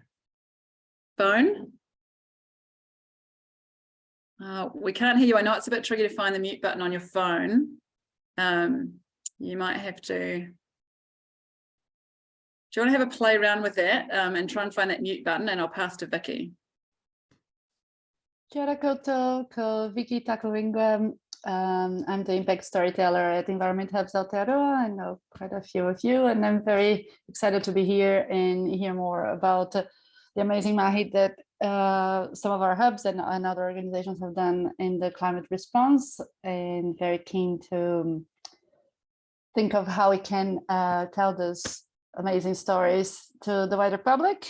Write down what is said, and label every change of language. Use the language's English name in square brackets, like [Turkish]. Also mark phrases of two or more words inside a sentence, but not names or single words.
[English] Phone? We can't hear you. I know it's a bit tricky to find the mute button on your phone. You might have to. Do you want to have a play around with that and try and find that mute button, and I'll pass to Vicky. [Māori] Kia ora koutou, ko Vicky Takawingwa. [English] I'm the impact storyteller at Environment Hubs Aotearoa. I know quite a few of you, and I'm very excited to be here and hear more about the amazing mahi that some of our hubs and other organizations have done in the climate response, and very keen to think of how we can tell those amazing stories to the wider public.